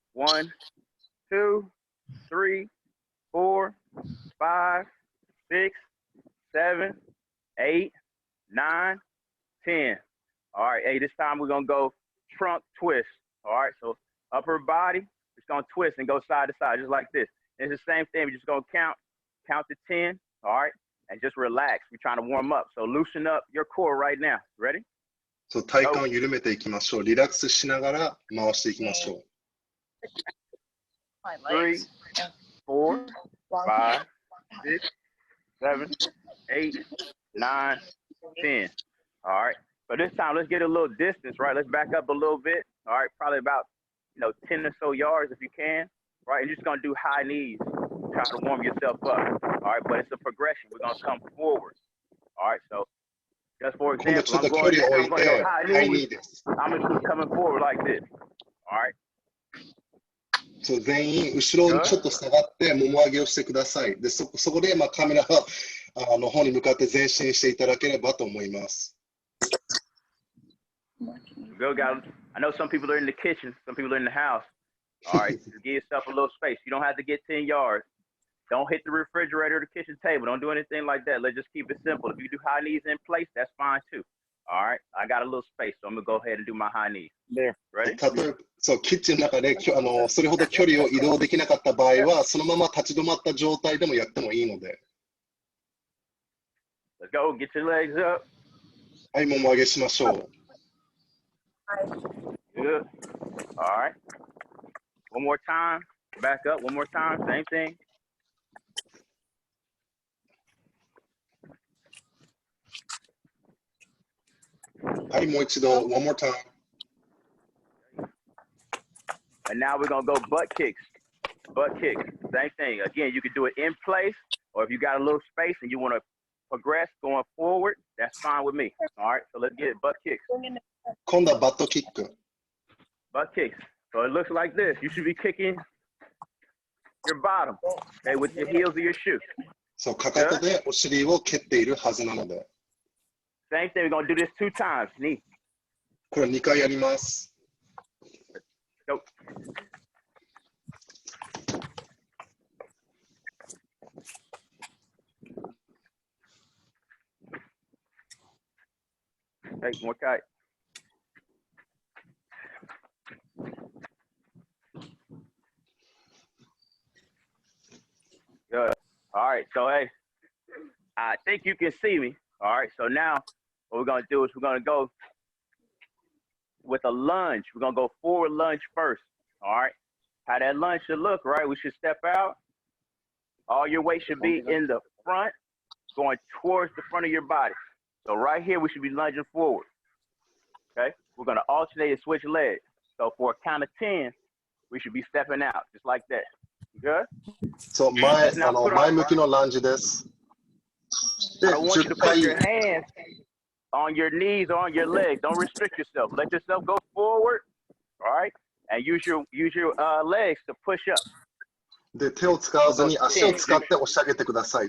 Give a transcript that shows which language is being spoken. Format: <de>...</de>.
<en>1, 2, 3, 4, 5, 6, 7, 8, 9, 10. All right. Hey, this time we're gonna go trunk twist. All right. So upper body, it's gonna twist and go side to side, just like this. It's the same thing. We're just gonna count to 10. All right. And just relax. We're trying to warm up. So loosen up your core right now. Ready?</en> <ja>そう体幹を緩めていきましょう。リラックスしながら回していきましょう。</ja> <en>3, 4, 5, 6, 7, 8, 9, 10. All right. But this time, let's get a little distance, right? Let's back up a little bit. All right. Probably about, 10 or so yards if you can. Right. And you're just going to do high knees. Try to warm yourself up. All right. But it's a progression. We're going to come forward. All right. So just for example, I'm going to go high knees. I'm going to keep coming forward like this. All right.</en> <ja>そう全員後ろにちょっと下がってもも上げをしてください。でそこでカメラの方に向かって前進していただければと思います。</ja> <en>Good guys. I know some people are in the kitchen, some people are in the house. All right, just give yourself a little space. You don't have to get 10 yards. Don't hit the refrigerator or the kitchen table. Don't do anything like that. Let's just keep it simple. If you do high knees in place, that's fine too. All right, I got a little space, so I'm gonna go ahead and do my high knees. There, ready?</en> <ja>例えばそうキッチンの中でそれほど距離を移動できなかった場合は、そのまま立ち止まった状態でもやってもいいので。</ja> <en>Let's go. Get your legs up.</en> <ja>はい、もも上げしましょう。</ja> <en>Good. All right. One more time. Back up. One more time. Same thing.</en> <ja>はい、もう一度。</ja> <en>One more time. And now we're gonna go butt kicks. Butt kicks, same thing. Again, you can do it in place, or if you got a little space and you want to progress going forward, that's fine with me. All right, so let's get it. Butt kicks.</en> <ja>今度はバットキック。</ja> <en>Butt kicks. So it looks like this. You should be kicking your bottom, okay, with the heels of your shoe.</en> <ja>そう、かかとでお尻を蹴っているはずなので。</ja> <en>Same thing. We're gonna do this 2 times. Knee.</en> <ja>これ2回やります。</ja> <en>Go. Hey, more kite. Good. All right. So, hey, I think you can see me. All right. So now what we're going to do is we're going to go with a lunge. We're going to go forward lunge first. All right. How that lunge should look, right? We should step out. All your weight should be in the front, going towards the front of your body. So right here, we should be lunging forward. Okay. We're going to alternate and switch legs. So for a count of 10, we should be stepping out just like that. Good?</en> <ja>そう、前向きのランジです。で、</ja> <en>I want you to put</en> <ja>回</ja> <en>your hands on your knees or on your legs. Don't restrict yourself. Let yourself go forward, all right? And use your legs to push up.</en> <ja>で、手を使わずに足を使って押し上げてください。</ja>